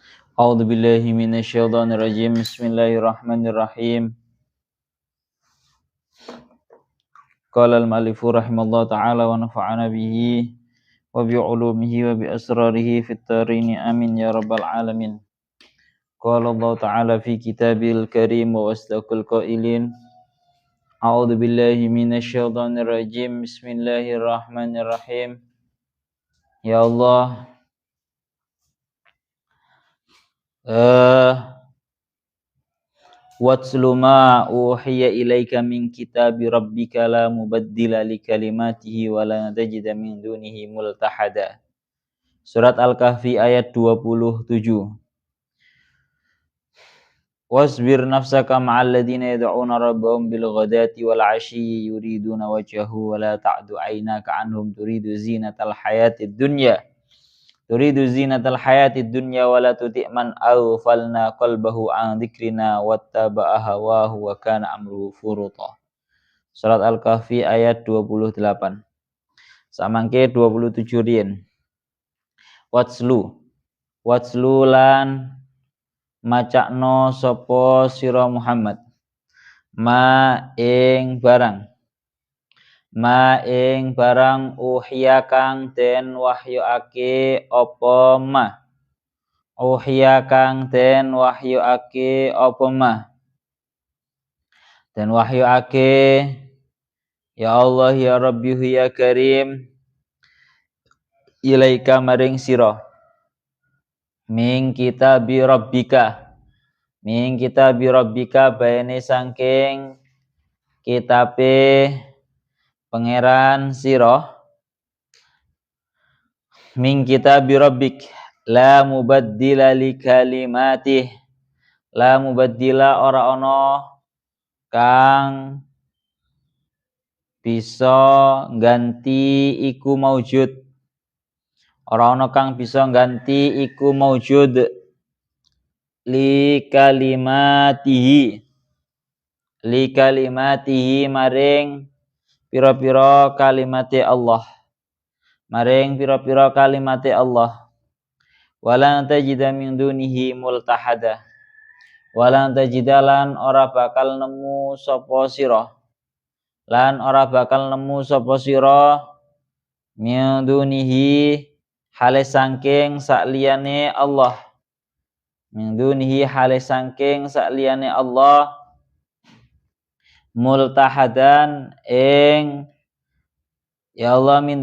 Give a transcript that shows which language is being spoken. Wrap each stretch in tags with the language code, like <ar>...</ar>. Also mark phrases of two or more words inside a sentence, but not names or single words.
<ar>أعوذ بالله من الشيطان الرجيم. بسم الله الرحمن الرحيم. قال المؤلف رحمه الله تعالى ونفعنا به وبعلومه وبأسراره في الدارين آمين يا رب العالمين. قال الله تعالى في كتابه الكريم وأصدق القائلين. أعوذ بالله من الشيطان الرجيم. بسم الله الرحمن الرحيم. يا الله، واتل ما أوحي إليك من كتاب ربك لا مبدل لكلماته ولا تجد من دونه ملتحدا.</ar> <jv>Surat Al-Kahfi ayat 27.</jv> <ar>واصبر نفسك مع الذين يدعون ربهم بالغداة والعشي يريدون وجهه ولا تعد عيناك عنهم تريد زينة الحياة الدنيا. تريد زينة الحياة الدنيا ولا تطع من أغفلنا قلبه عن ذكرنا واتبع هواه وكان أمره فرطا.</ar> <jv>Surat Al-Kahfi ayat 28. Samangke 27 rien. Watslu lan macakno sapa sira Muhammad ma ing barang uhiya kang den wahyuake apa ma den wahyuake</jv> <ar>يا الله يا ربي يا كريم</ar> <jv>ilaika maring sira</jv> <ar>من كتاب</ar> <jv>rabbika bayane saking kitabe pangeran sira</jv> <ar>من كتاب ربك لا مبدل لكلماته لا مبدل</ar> <jv>ora ana kang bisa ganti iku maujud ora ana kang bisa ganti iku maujud</jv> <ar>لكلماته</ar> <jv>maring pira-pira kalimate Allah</jv> <ar>ولن تجد من دونه ملتحدا ولن تجد لن</ar> <jv>ora bakal nemu sapa sira</jv> <ar>من دونه</ar> <jv>hale saking sakliyane Allah multahadan ing</jv> <ar>يا الله من</ar>